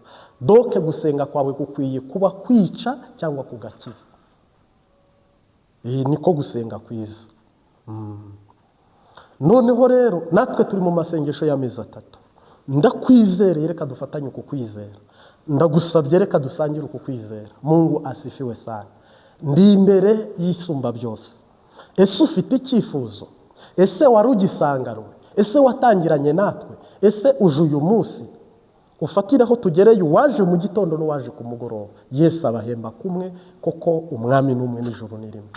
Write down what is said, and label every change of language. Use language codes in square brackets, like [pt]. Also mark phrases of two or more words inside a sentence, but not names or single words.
[rn] Donc gusenga kwawe gukwiye kuba kwica cyangwa kugakiza. Niko gusenga kwiza. Noneho rero natwe turi mu masengesho y'amezi 3. ndakwizereye reka dufatanye uku kwizera, ndagusabye reka dusangire uku kwizera. [sw] Mungu asifiwe sana. [rn] Ndi imbere y'isumba byose. Ese ufite icyifuzo? Ese wari ugisanganwe? Ese watangiranye natwe? Ese uje uyu munsi? Ufatiraho tugereye uwaje mu gitondo n'uwaje ku mugoroba. Yesu abahemba kumwe, koko umwami n'umwe n'ijuru ni rimwe.